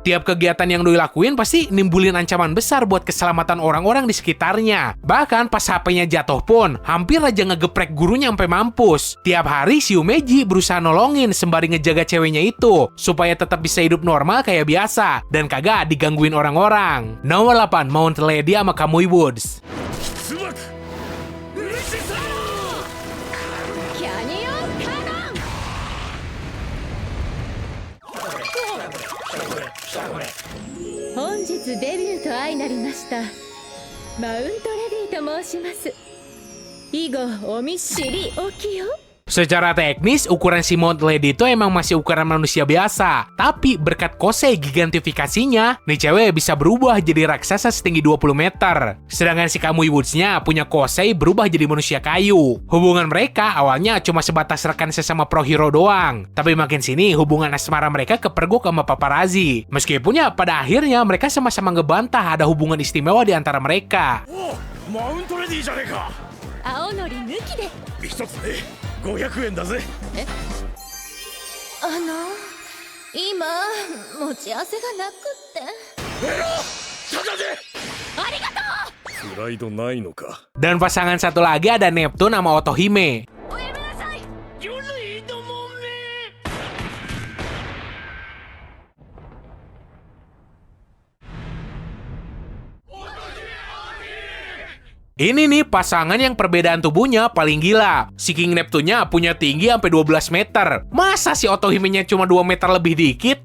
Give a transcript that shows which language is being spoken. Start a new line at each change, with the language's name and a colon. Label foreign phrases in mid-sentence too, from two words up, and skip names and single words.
Indonesian: Tiap kegiatan yang doi lakuin pasti nimbulin ancaman besar buat keselamatan orang-orang di sekitarnya. Bahkan pas HP-nya jatuh pun, hampir aja ngegeprek gurunya sampai mampus. Tiap hari si Yumeji berusaha nolongin sembari ngejaga ceweknya itu, supaya tetap bisa hidup normal kayak biasa, dan kagak digangguin orang-orang. Nomor 8, Mount Lady sama Kamui Woods.
Japanese: キャニオンカノン本日デビューと相なりましたマウントレディと申します以後お見知りおきよ
Indonesian: Secara teknis, ukuran si Mount Lady itu emang masih ukuran manusia biasa. Tapi berkat Kosei gigantifikasinya, nih cewek bisa berubah jadi raksasa setinggi 20 meter. Sedangkan si Kamui Woods-nya punya Kosei berubah jadi manusia kayu. Hubungan mereka awalnya cuma sebatas rekan sesama
English: pro hero
Indonesian: doang. Tapi makin sini hubungan asmara mereka kepergok sama paparazzi. Meskipun ya pada akhirnya mereka sama-sama ngebantah ada hubungan istimewa di antara mereka.
Japanese: マウントレディじゃねえか青のり抜きで一つで500円だぜ今持ち合わせがなくってただでありがとうプライドないのか
Indonesian: Dan pasangan satu lagi ada Neptune sama Otohime.
Japanese: おやめなさい魚類どもめ
Indonesian: Ini nih pasangan yang perbedaan tubuhnya paling gila. Si King Neptune-nya punya tinggi sampai 12 meter. Masa si Otohime-nya cuma 2 meter lebih dikit?